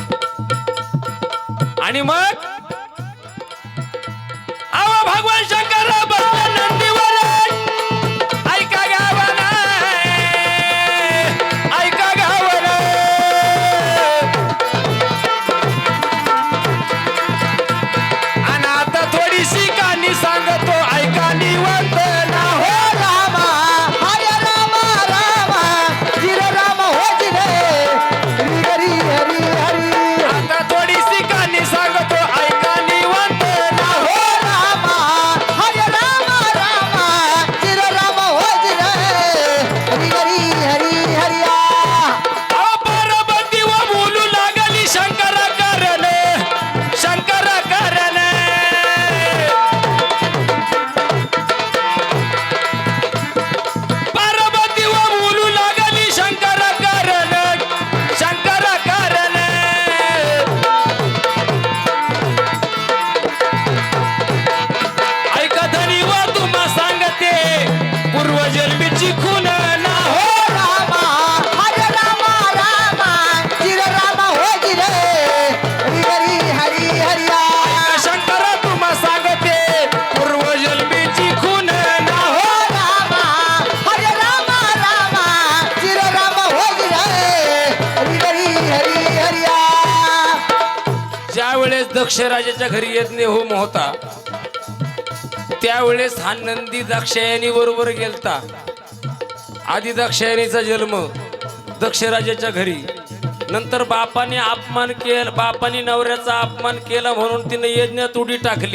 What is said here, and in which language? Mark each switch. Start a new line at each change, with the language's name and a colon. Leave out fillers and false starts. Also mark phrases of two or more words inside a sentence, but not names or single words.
Marathi: आणि मग आवा भगवान शंकर नंदीवर, ऐका गावाला, ऐका गावाला, आणि आता थोडीशी कहाणी सांगतो, ऐका निवंत ना हो रामा, हरे रामा रामा, जिर रामा हो जिरे, हरी हरी हरी. आता थोडीशी कहाणी सांगतो, ऐका निवंत ना हो रामा, हरे रामा रामा, जिर रामा हो जिरे, हरी हरी हरी हरी. पार्वती व बोलू लागली शंकर करण, शंकर करण. पार्वती व बोलू लागली शंकर करण, शंकर करण. ऐका धनी व तुम्हा सांगते, पूर्वजन्मीची खून ना हो रामा, हरे रामा रामा, जिर रामा हो जिरे, हरी हरी हरी हरी. शंकर तुम्हा सांगते, पूर्वजन्मीची खून ना हो रामा, हरे रामा रामा, जिर रामा हो जिरे, हरी हरी हरी हरी. ज्या वेळेस दक्ष राजाच्या घरी यज्ञ होम होता, त्यावेळेस हा नंदी दाक्षायणी बरोबर गेलता. आधी दाक्षायणीचा जन्म दक्ष राजाच्या घरी, नंतर बापाने अपमान केला, बापाने नवऱ्याचा अपमान केला म्हणून तिने यज्ञात उडी टाकली.